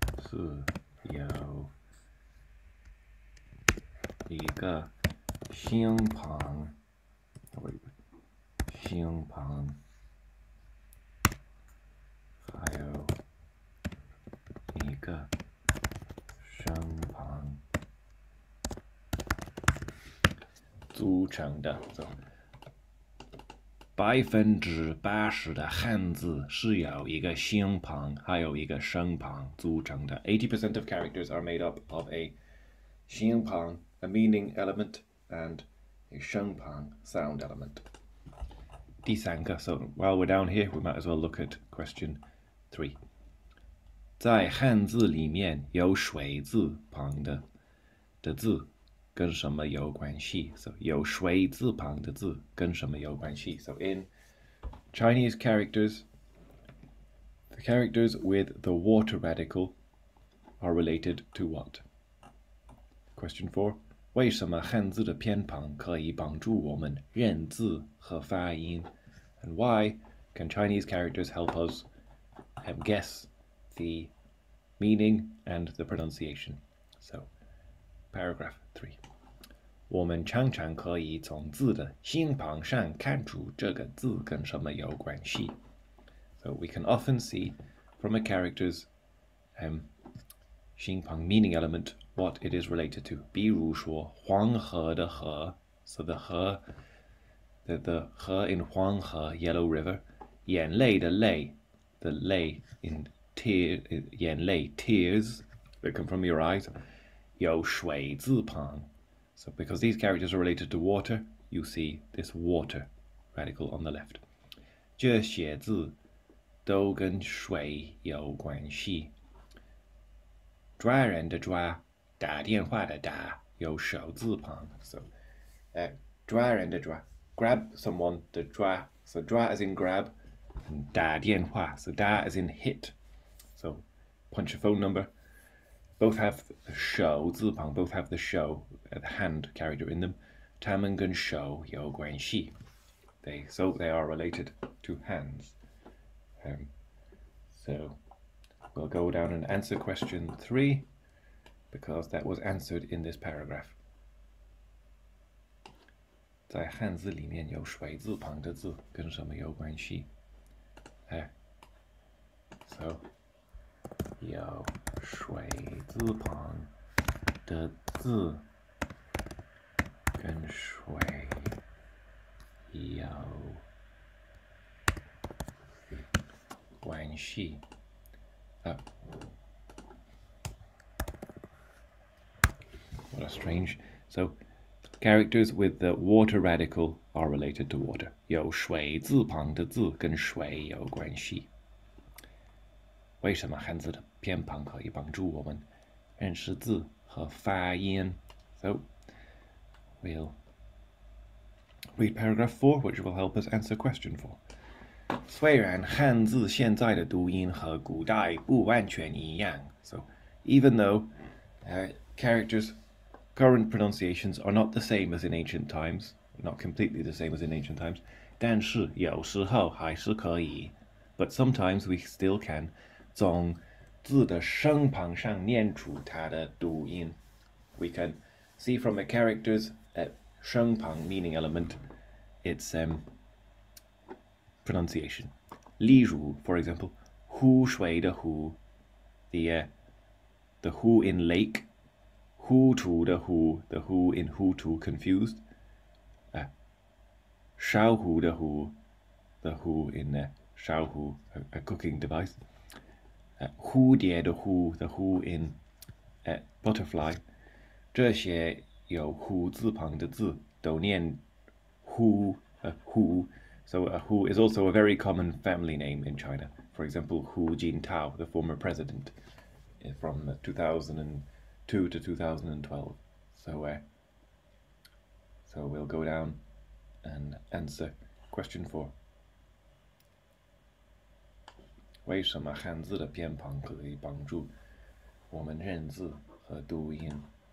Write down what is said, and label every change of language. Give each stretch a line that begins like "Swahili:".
Chinese: So, 有一个形旁,形旁, 还有一个声旁组成的. So 80%的汉字是由一个形旁还有一个声旁组成的.
English: 80% of characters are made up of a 形旁, a meaning element, and a 声旁, sound element.
Chinese: 第三个,
English: so while we're down here, we might as well look at question 3.
Chinese: 在汉字里面有水字旁的字跟什么有关系? So 有水字旁的字跟什么有关系?
English: So in Chinese characters, the characters with the water radical are related to what? Question 4.
Chinese: 为什么汉字的偏旁可以帮助我们认字和发音?
English: And why can Chinese characters help us guess the meaning and the pronunciation? So, paragraph 3.
Chinese: 我们常常可以从字的心旁上看出这个字跟什么有关系.
English: So we can often see from a character's 心旁 meaning element what it is related to.
Chinese: 比如说黄河的河,
English: so the 河 the 河 in 黄河 Yellow River.
Chinese: 眼泪的泪
English: the 泪 in tear 眼泪 tears that come from your eyes.
Chinese: 有水字旁.
English: So because these characters are related to water, you see this water radical on the left.
Chinese: 这些字都跟水有关系. 抓人的抓，打电话的打，有手字旁.
English: So,
Chinese: 抓人的抓,
English: grab someone, 的抓, so 抓 as in grab, and
Chinese: 打电话,
English: so 打 as in hit. So, punch a phone number. Both have the 手字旁, both have the 手, the hand character in them.
Chinese: 他们跟手有关系.
English: So they are related to hands. So we'll go down and answer question 3 because that was answered in this paragraph.
Chinese: 在汉字里面有水字旁的字跟什么有关系? So 有水字旁的字跟水有关系.
English: What a strange. So characters with the water radical are related to water.
Chinese: 有水字旁的字跟水有关系. 为什么汉字的偏旁可以帮助我们认识字和发音?
English: So we'll read paragraph 4, which will help us answer question 4.
Chinese: 虽然汉字现在的读音和古代不完全一样,
English: so even though characters' current pronunciations are not the same as in ancient times, not completely the same as in ancient times,
Chinese: 但是有时候还是可以,
English: but sometimes we still can
Chinese: 从字的声旁上念出它的读音.
English: We can see from a character's 声旁 meaning element its pronunciation.
Chinese: 例如,
English: for example,
Chinese: 湖水的湖,
English: the 湖 in lake,
Chinese: 糊涂的糊,
English: the 糊 in 糊涂 confused,
Chinese: 烧糊的糊,
English: the 糊 in 烧糊 a cooking device,
Chinese: 蝴蝶的蝴,
English: the 蝴 in butterfly.
Chinese: 这些有胡字旁的字都念hu, hu.
English: So Hu is also a very common family name in China. For example, Hu Jintao, the former president from 2002 to 2012. So we'll go down and answer question 4.
Chinese: 为什么汉字的偏旁可以帮助我们认字和读音?